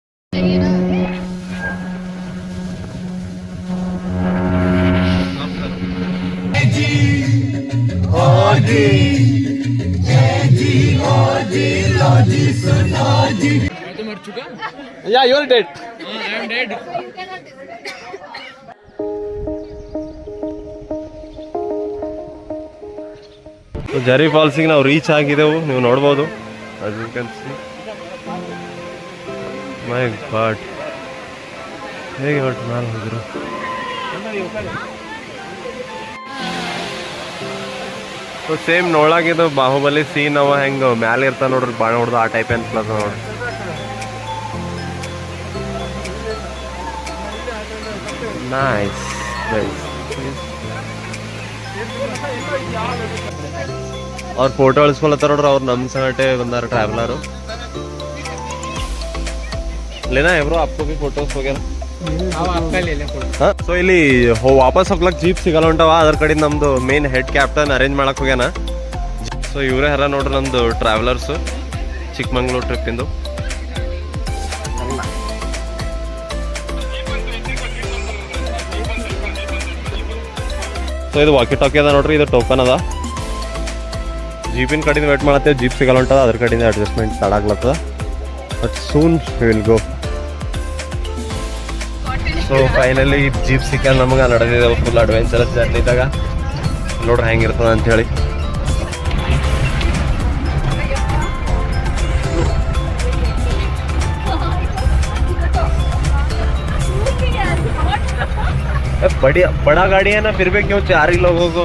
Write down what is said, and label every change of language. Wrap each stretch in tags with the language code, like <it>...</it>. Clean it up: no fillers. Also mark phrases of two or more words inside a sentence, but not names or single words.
<hi>तो मर चुका?</hi> <en>Yeah, you're dead. I am dead.</en> <kn>ಜರಿ ಫಾಲ್ಸಿಗೆ ನಾವು ರೀಚ್ ಆಗಿದ್ದೆವು, ನೀವು ನೋಡ್ಬೋದು.</kn> <en>as you can see. My God,</en> <kn>ಹೇಗೆ ಹೊರಟು ಮೇಲೆ ಹೋಗಿರು. ಸೇಮ್ ನೋಡಾಗಿದ್ದು ಬಾಹುಬಲಿ ಸೀನ್ ಅವ ಹೆಂಗೆ ಮ್ಯಾಲೆ ಇರ್ತಾನೆ ನೋಡ್ರಿ, ಬಾಣ ಹೊಡೆದು ಆ ಟೈಪ್ ಅನ್ಸ್ಲತ್ತ ನೋಡ್ರಿ.</kn> <en>Nice nice.</en> <kn>ಅವ್ರು ಫೋಟೋ ಇಳಿಸ್ಕೊಳತ್ತಾರ ನೋಡ್ರಿ, ಅವ್ರು ನಮ್ಮ ಸಂಗಟೆ ಬಂದಾರ ಟ್ರಾವೆಲರು.</kn> <hi>लेना है ब्रो, आपको भी फोटोस वगैरह. हाँ,</hi> <kn>ಸೊ ಇಲ್ಲಿ ವಾಪಸ್ ಹೋಗ್ಲಕ್ ಜೀಪ್ ಸಿಗಲ್ಲ ಹೊಂಟವ, ಅದ್ರ ಕಡೆ ನಮ್ದು</kn> <en>main head captain arrange</en> <kn>ಮಾಡಕ್ ಹೋಗ್ಯಾನ. ಸೊ ಇವರೇ ಹರ ನೋಡ್ರಿ ನಮ್ದು ಟ್ರಾವೆಲರ್ಸ್ ಚಿಕ್ಕಮಂಗ್ಳೂರು ಟ್ರಿಪ್ಪಿಂದು. ಸೊ ಇದು</kn> <en>walkie talkie</en> <kn>ಅದ ನೋಡ್ರಿ, ಇದು ಟೋಕನ್ ಅದ. ಜೀಪಿನ ಕಡೆಯಿಂದ ವೇಟ್ ಮಾಡತ್ತೇವೆ, ಜೀಪ್ ಸಿಗಲ್ಲ ಹೊಂಟದ, ಅದ್ರ ಕಡೆಯಿಂದ</kn> <en>adjustment start</en> <kn>ಆಗ್ಲತ್ತದ.</kn> <en>But soon will go.</en> <kn>ಸೊ ಫೈನಲಿ ಜೀಪ್ ಸಿಕ್ಕ ನಮಗೆ ನಡೆದಿದ್ದೇವೆ</kn> <en>full adventurous</en> <kn>ಜರ್ನಿದಾಗ. ನೋಡ್ರಿ ಹೆಂಗಿರ್ತದ ಅಂತ ಹೇಳಿ.</kn> <hi>बड़ा गाड़ी है ना, फिर भी क्यों 4 ही लोगों को.</hi>